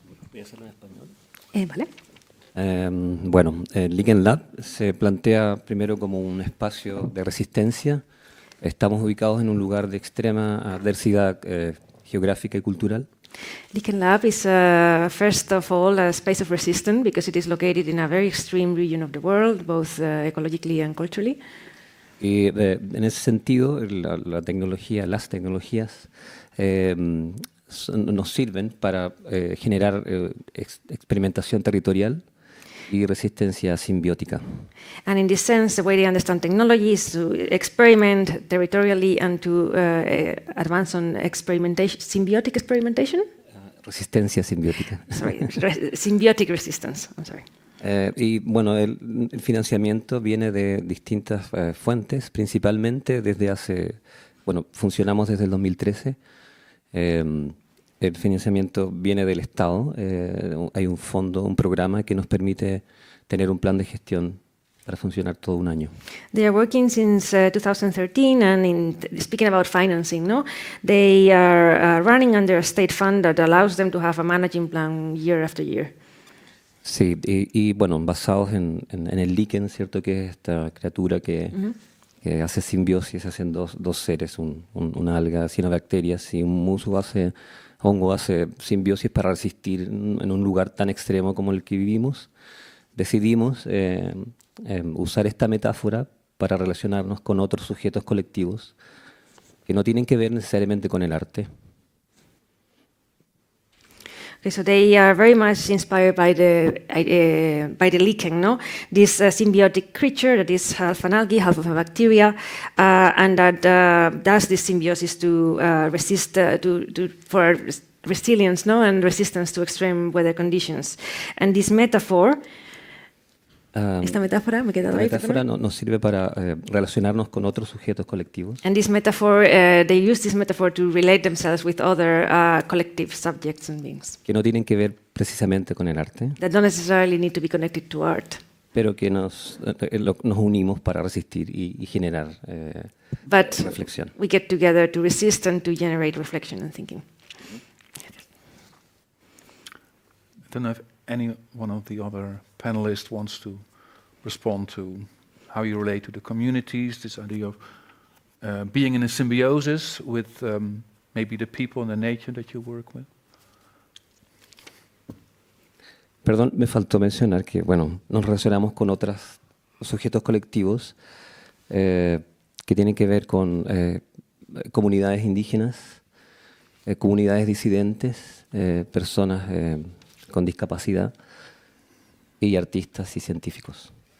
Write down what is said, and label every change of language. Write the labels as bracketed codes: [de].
[es] ¿Voy a hacerlo en español? Vale. Bueno, el Liquid Lab se plantea primero como un espacio de resistencia. Estamos ubicados en un lugar de extrema adversidad geográfica y cultural. [en] Liquid Lab is, first of all, a space of resistance because it is located in a very extreme region of the world, both ecologically and culturally. [es] Y en ese sentido, la tecnología, las tecnologías nos sirven para generar experimentación territorial y resistencia simbiótica. [en] And in this sense, the way they understand technology is to experiment territorially and to advance on experimentation, symbiotic experimentation? [es] Resistencia simbiótica. [en] Sorry, symbiotic resistance, I'm sorry. [es] Y bueno, el financiamiento viene de distintas fuentes, principalmente desde funcionamos desde el 2013. El financiamiento viene del Estado. Hay un fondo, un programa que nos permite tener un plan de gestión para funcionar todo un año. [en] They are working since 2013, and speaking about financing, no, they are running under a state fund that allows them to have a managing plan year after year. [es] Sí, y bueno, basados en el líquen, ¿cierto? Que es esta criatura que que hace simbiosis, hacen dos seres, una alga, cianobacterias, y un hongo hace simbiosis para resistir en un lugar tan extremo como el que vivimos. Decidimos usar esta metáfora para relacionarnos con otros sujetos colectivos que no tienen que ver necesariamente con el arte. [en] Okay, so they are very much inspired by the lichen, no? This symbiotic creature that is half an algae, half of a bacteria, and that does this symbiosis to resist for resilience, no, and resistance to extreme weather conditions. And this metaphor. [es] Esta metáfora me he quedado La ahí. metáfora nos sirve para relacionarnos con otros sujetos colectivos. [en] And this metaphor, they use this metaphor to relate themselves with other collective subjects and beings. [es] Que no tienen que ver precisamente con el arte. [en] That don't necessarily need to be connected to art. [es] Pero que nos unimos para resistir y generar reflexión. [en] We get together to resist and to generate reflection and thinking. I don't know if any one of the other panelists wants to respond to how you relate to the communities, this idea of being in a symbiosis with maybe the people and the nature that you work with. [es] Perdón, me faltó mencionar que, bueno, nos relacionamos con otros sujetos colectivos que tienen que ver con comunidades indígenas, comunidades disidentes, personas con discapacidad y artistas y científicos.